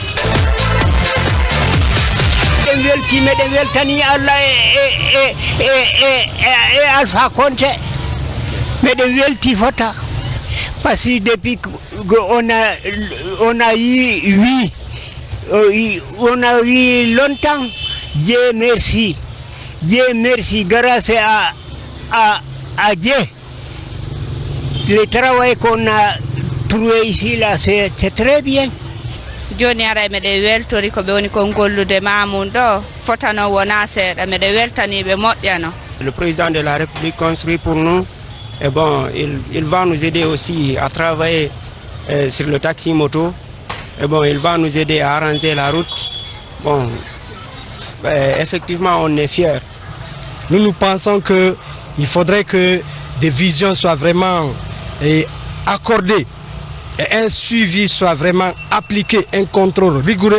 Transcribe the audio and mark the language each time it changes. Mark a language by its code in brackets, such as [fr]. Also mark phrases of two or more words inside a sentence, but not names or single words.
[fr] Parce que depuis qu'on a eu longtemps, Dieu merci. Dieu merci, grâce à Dieu. Le travail qu'on a trouvé ici, là, c'est très bien. [ff] Joni ara mede weltori ko be woni ko gollude Mamoun do fotano wona seeda mede weltani be modjano. [fr] Le président de la République construit pour nous. Et bon, il va nous aider aussi à travailler sur le taxi moto. Et bon, il va nous aider à arranger la route. Bon, effectivement, on est fiers. Nous pensons qu'il faudrait que des visions soient vraiment accordées et un suivi soit vraiment appliqué, un contrôle rigoureux.